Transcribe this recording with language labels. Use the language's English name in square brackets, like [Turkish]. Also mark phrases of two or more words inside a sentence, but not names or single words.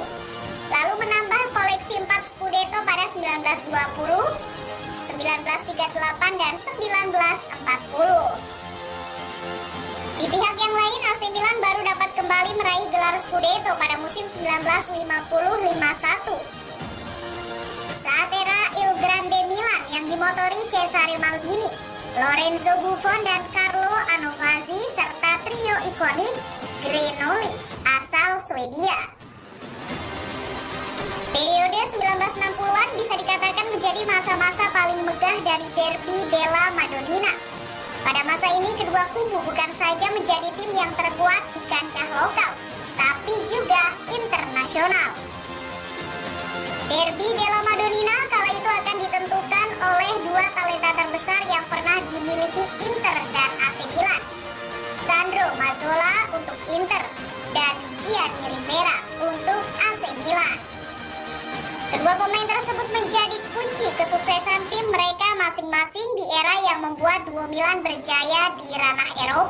[Indonesian] Lalu menambah koleksi 4 Scudetto pada 1920, 1938, dan 1940. Di pihak yang lain, AC Milan baru dapat kembali meraih gelar Scudetto pada musim 1950-51. Saat era Il Grande Milan yang dimotori Cesare Maldini, Lorenzo Buffon, dan Carlo Anovazzi, serta trio ikonik Grenoli asal Swedia. Periode 1960-an bisa dikatakan menjadi masa-masa paling megah dari Derby della Madonnina. Pada masa ini kedua kubu bukan saja menjadi tim yang terkuat di kancah lokal, tapi juga internasional. Derby della Madonnina kala itu akan ditentukan oleh dua talenta terbesar yang pernah dimiliki Inter dan AC Milan, Sandro Mazzola untuk Inter dan Gianni Rivera untuk AC Milan. Kedua pemain tersebut menjadi kunci kesuksesan tim mereka masing-masing di era yang membuat duo Milan berjaya di ranah Eropa.